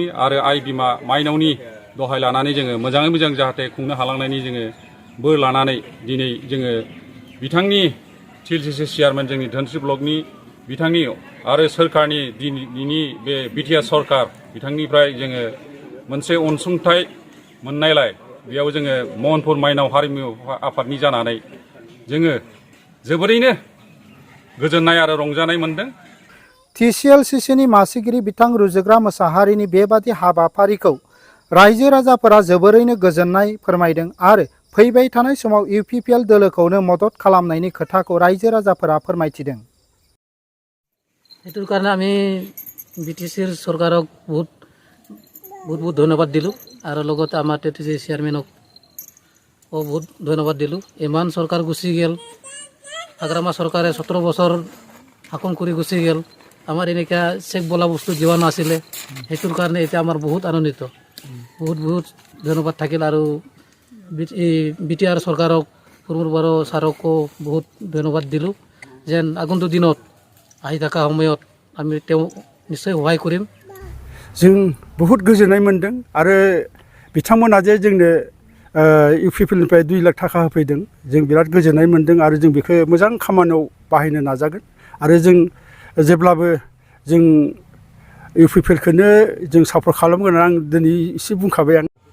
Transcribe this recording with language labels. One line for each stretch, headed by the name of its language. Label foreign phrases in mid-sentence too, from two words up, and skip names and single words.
Bodo: आरो आइ बिमा माइनावनि दहाय लानानै जोङो मोजाङै मोजां जाहाथे खुंनो हालांनायनि जोङो बोर लानानै दिनै जोङो बिथांनि TClcc चेयारमेन जोंनि धोनस्रि ब्लकनि बिथांनि आरो सोरखारनि दिनैनि बे बिटिआर सरकार बिथांनिफ्राय जोङो मोनसे अनसुंथाइ मोननायलाय बेयाव जोङो महनपुर माइनाव हारिमु आफादनि जानानै जोङो जोबोरैनो गोजोननाय आरो रंजानाय मोनदों। TClcCनि मासिगिरि बिथां रुजुग्रा मोसाहारिनि बेबादि हाबाफारिखौ रायजो राजाफोरा जोबोरैनो गोजोननाय फोरमायदों आरो फैबाय थानाय समाव UPPL दोलोखौनो मदद खालामनायनि खोथाखौ रायजो राजाफोरा फोरमायथिदों।
Assamese: এইটোৰ কাৰণে আমি BTCৰ চৰকাৰক বহুত ধন্যবাদ দিলোঁ আৰু লগতে আমাৰ TClcc চেয়াৰমেনক বহুত ধন্যবাদ দিলোঁ। ইমান চৰকাৰ গুচি গ'ল, আগ্ৰামা চৰকাৰে 17 বছৰ শাসন কৰি গুচি গ'ল, আমাৰ এনেকুৱা চেক বোলা বস্তু যোৱা নাছিলে, সেইটোৰ কাৰণে এতিয়া আমাৰ বহুত আনন্দিত। বহুত ধন্যবাদ থাকিল আৰু BTR চৰকাৰক প্ৰমোদ বড়ো ছাৰকো বহুত ধন্যবাদ দিলোঁ যেন আগন্তুক দিনত আহি থকা সময়ত আমি তেওঁ নিশ্চয় সহায় কৰিম।
Bodo: जों बहुत गोजोननाय मोनदों आरो बिथांमोना जे जोंनो UPPLनिफ्राय 2 लाख थाखा होफैदों जों बिराद गोजोननाय मोनदों आरो जों बेखौ मोजां खामानियाव बाहायनो नाजागोन आरो जों जेब्लाबो जों UPPLखौनो जों सापर्ट खालामगोन आं दिनै एसे बुंखाबाय आं।